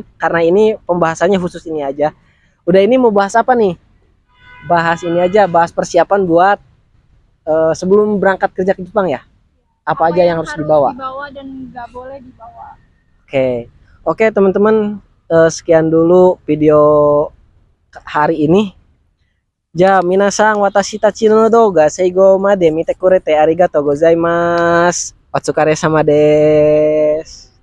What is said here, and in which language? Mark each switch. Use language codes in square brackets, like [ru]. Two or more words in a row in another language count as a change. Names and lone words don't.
[id] Karena ini pembahasannya khusus ini aja. Udah, ini mau bahas apa nih? Bahas ini aja, bahas persiapan buat sebelum berangkat kerja ke Jepang ya. Apa aja yang harus dibawa? Dibawa dan nggak boleh dibawa. Oke teman-teman, sekian dulu video hari ini. [ja] じゃ、皆さん私たちの動画最後まで見てくれてありがとうございます. お疲れ様です.